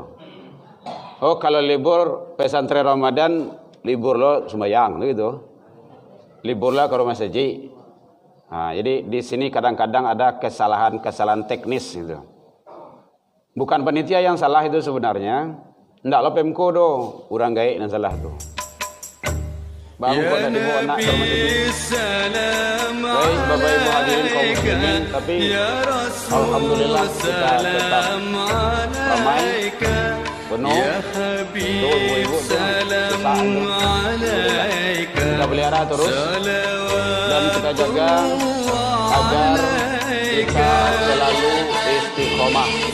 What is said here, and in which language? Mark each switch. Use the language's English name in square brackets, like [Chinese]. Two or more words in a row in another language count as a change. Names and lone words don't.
[Indonesian] Oh, kalau libur pesantren Ramadan, libur lo sembahyang gitu. Liburlah ke rumah saji. Nah, jadi di sini kadang-kadang ada kesalahan teknis gitu. Bukan panitia yang salah itu sebenarnya. [Minangkabau] Ndak lo Pemko do, urang gaik yang salah tuh. [Indonesian] Baru pada ibu anak termasuk. Baik Bapak Ibu hadirin kaum muslimin, tapi alhamdulillah kita tetap ramai penuh. Tuh ibu-ibu kita pelihara terus dan kita jaga agar kita selalu istiqomah.